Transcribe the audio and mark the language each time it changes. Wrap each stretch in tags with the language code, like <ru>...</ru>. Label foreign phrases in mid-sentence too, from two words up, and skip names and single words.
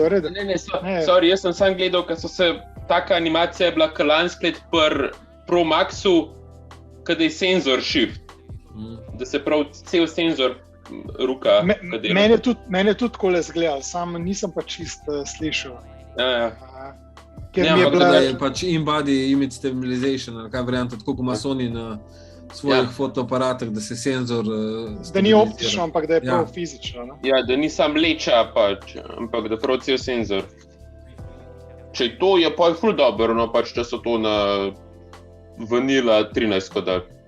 <sl>Sorry, jaz sem sam gledal, ker taka animacija je bila lansko leto pri Pro Maxu, kada je senzor shift, da se pravi cel senzor ruka. Mene je tudi takole zgledal, sam nisem pa čisto slišal. Da je pač</sl> <en>in-body image stabilization,</en> <sl>ali kaj varianta, tako kot ima Sony na svojih fotoaparatih, da se senzor da ni optično, ampak da je prav fizično. Ne? Ja, da ni sam leča, ampak da prav cel senzor. Če to je pa ful dobro, no pač, da so to na Vanilla 13 kodal.</sl>